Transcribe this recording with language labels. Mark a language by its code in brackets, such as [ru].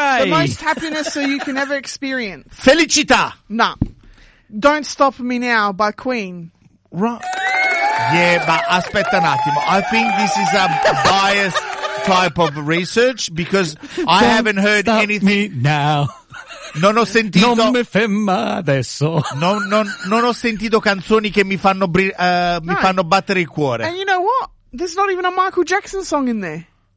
[en] The most happiness that you can ever experience. [it] Felicita. [en] No. Don't Stop Me Now by Queen. Right. Yeah, but [it] aspetta un attimo. [en] I think this is a biased type of research because I haven't heard stop anything. Me now. [it] Non ho sentito. Non mi ferma adesso. Non ho sentito canzoni che mi fanno mi fanno battere il cuore. [en] And you know what? There's not even a Michael Jackson song in there.